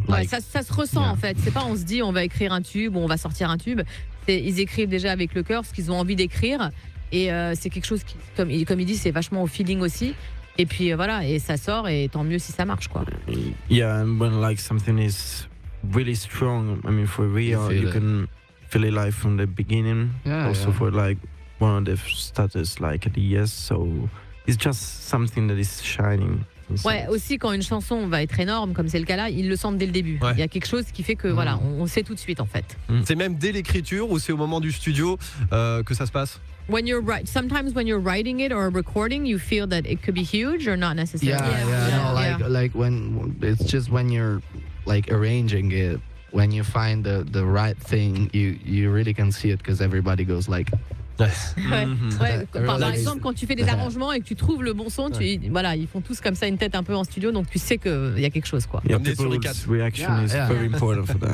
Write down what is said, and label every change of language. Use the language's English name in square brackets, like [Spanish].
[French] Ouais, ça se ressent en fait. C'est pas on se dit on va écrire un tube ou on va sortir un tube. Ils écrivent déjà avec le cœur ce qu'ils ont envie d'écrire. Et c'est quelque chose qui, comme il dit, c'est vachement au feeling aussi. Et puis voilà, et ça sort, et tant mieux si ça marche, quoi. [English] Yeah, and when like something is really strong, I mean for real, you can feel it like from the beginning. Also for like one of the status like at the yes, so it's just something that is shining. [French] Ouais, aussi quand une chanson va être énorme, comme c'est le cas là, ils le sentent dès le début. Ouais. Il y a quelque chose qui fait que voilà, on sait tout de suite en fait. C'est même dès l'écriture ou c'est au moment du studio que ça se passe? [English] Sometimes when you're writing it or recording, you feel that it could be huge or not necessarily. No, like when it's just when you're like arranging it, when you find the right thing, you really can see it because everybody goes like. [French] Ouais. Par exemple, quand tu fais des arrangements et que tu trouves le bon son, voilà, ils font tous comme ça une tête un peu en studio, donc tu sais qu'il y a quelque chose, quoi. [English] Yeah, [French] Comme des [English] people's reaction is very important for that.